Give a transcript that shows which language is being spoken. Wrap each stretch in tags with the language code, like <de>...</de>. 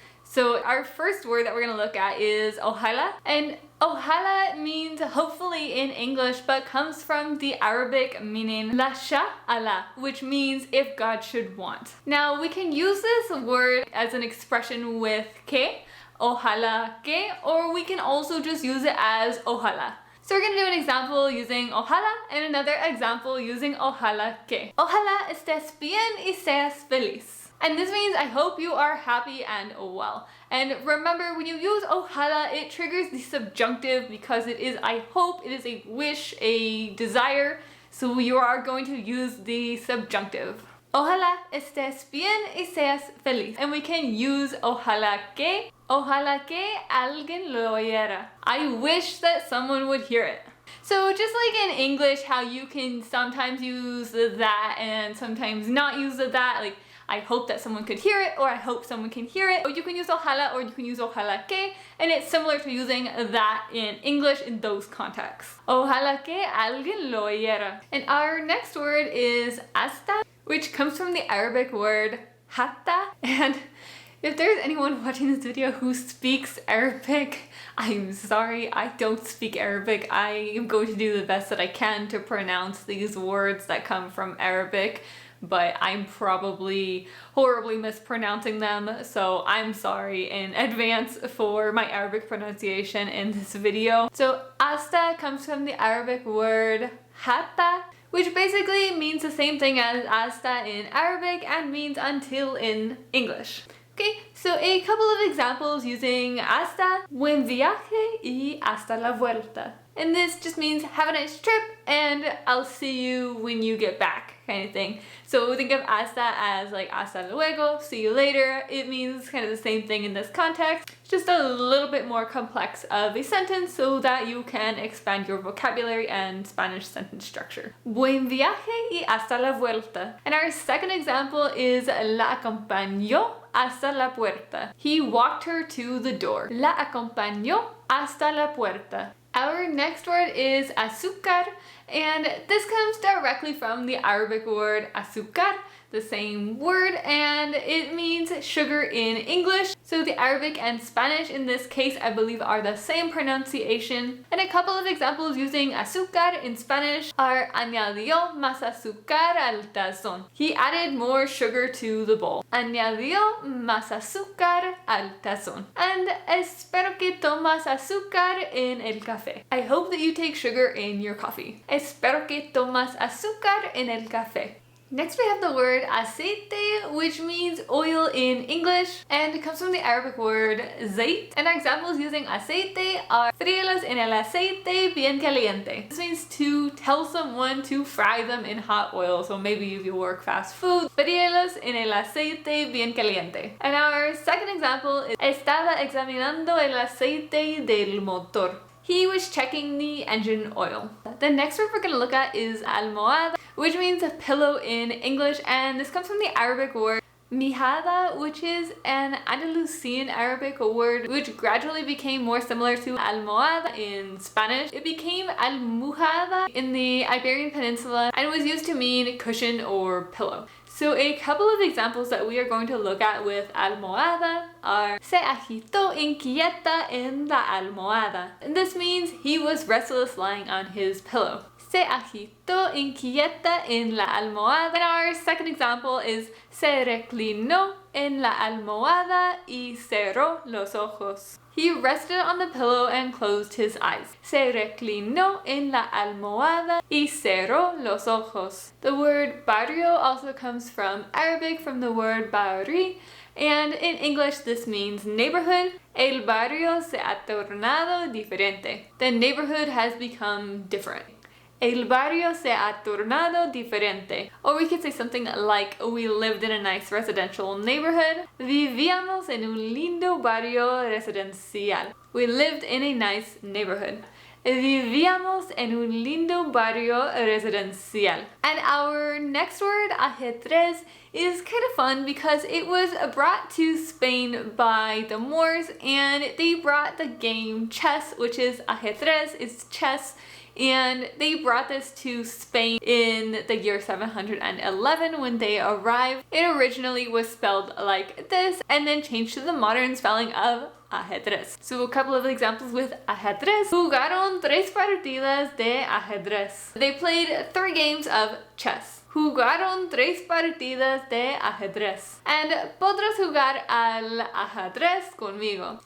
<en>So our first word that we're gonna look at is ojalá, and ojalá means hopefully in English, but comes from the Arabic meaning la sha Allah, which means if God should want. Now we can use this word as an expression with que, ojalá que, or we can also just use it as ojalá. So we're going to do an example using ojalá and another example using ojalá que.</en> <es>Ojalá estés bien y seas feliz.</es> <en>And this means I hope you are happy and well. And remember, when you use ojalá, it triggers the subjunctive because it is I hope, it is a wish, a desire. So you are going to use the subjunctive.</en> <es>Ojalá estés bien y seas feliz.</es> <en>And we can use</en> <es>ojalá que alguien lo oyera.</es> <en>I wish that someone would hear it. So just like in English, how you can sometimes use the that and sometimes not use the that, like I hope that someone could hear it, or I hope someone can hear it, or you can use ojalá, or you can use ojalá que, and it's similar to using that in English in those contexts.</en> <es>Ojalá que alguien lo oyera.</es> <en>And our next word is hasta, which comes from the Arabic word hatta. And if there's anyone watching this video who speaks Arabic, I'm sorry, I don't speak Arabic. I am going to do the best that I can to pronounce these words that come from Arabic, but I'm probably horribly mispronouncing them, so I'm sorry in advance for my Arabic pronunciation in this video. So hasta comes from the Arabic word hatta, which basically means the same thing as hasta in Arabic and means until in English. Okay, so a couple of examples using hasta:</en> <es>buen viaje y hasta la vuelta.</es> <en>And this just means have a nice trip and I'll see you when you get back, kind of thing. So think of hasta as like hasta luego, see you later. It means kind of the same thing in this context, just a little bit more complex of a sentence so that you can expand your vocabulary and Spanish sentence structure.</en> <es>Buen viaje y hasta la vuelta.</es> <en>And our second example is</en> <es>la acompañó hasta la puerta.</es> <en>He walked her to the door.</en> <es>La acompañó hasta la puerta.</es> <en>Our next word is azúcar, And this comes directly from the Arabic word azúcar, the same word, and it means sugar in English. So the Arabic and Spanish in this case, I believe, are the same pronunciation. And a couple of examples using azúcar in Spanish are</en> <es>añadió más azúcar al tazón.</es> <en>He added more sugar to the bowl.</en> <es>Añadió más azúcar al tazón. And espero que tomas azúcar en el café.</es> <en>I hope that you take sugar in your coffee.</en> <es>Espero que tomas azúcar en el café.</es> <en>Next we have the word aceite, which means oil in English, and it comes from the Arabic word zait. And our examples using aceite are</en> <es>fríelos en el aceite bien caliente.</es> <en>This means to tell someone to fry them in hot oil. So maybe if you work fast food,</en> <es>fríelos en el aceite bien caliente.</es> <en>And our second example is</en> <es>estaba examinando el aceite del motor.</es> <en>He was checking the engine oil. The next word we're going to look at is almohada, which means a pillow in English, and this comes from the Arabic word mijada, which is an Andalusian Arabic word which gradually became more similar to almohada in Spanish. It became almuhada in the Iberian Peninsula and was used to mean cushion or pillow. So a couple of examples that we are going to look at with almohada are</en> <es>se agitó inquieta en la almohada.</es> <en>And this means he was restless lying on his pillow.</en> <es>Se agitó inquieta en la almohada.</es> <en>And our second example is</en> <es>se reclinó en la almohada y cerró los ojos.</es> <en>He rested on the pillow and closed his eyes.</en> <es>Se reclinó en la almohada y cerró los ojos.</es> <en>The word barrio also comes from Arabic, from the word barri, and in English this means neighborhood.</en> <es>El barrio se ha tornado diferente.</es> <en>The neighborhood has become different.</en> <es>El barrio se ha tornado diferente.</es> <en>Or we could say something like, we lived in a nice residential neighborhood.</en> <es>Vivíamos en un lindo barrio residencial.</es> <en>We lived in a nice neighborhood.</en> <es>Vivíamos en un lindo barrio residencial.</es> <en>And our next word, ajedrez, is kind of fun because it was brought to Spain by the Moors, and they brought the game chess, which is ajedrez, is chess. And they brought this to Spain in the year 711 when they arrived. It originally was spelled like this and then changed to the modern spelling of ajedrez. So a couple of examples with ajedrez.</en> <es>Jugaron 3 partidas de ajedrez.</es> <en>They played 3 games of chess.</en> <es>Jugaron 3 partidas de ajedrez. And podrás jugar al ajedrez conmigo.</es>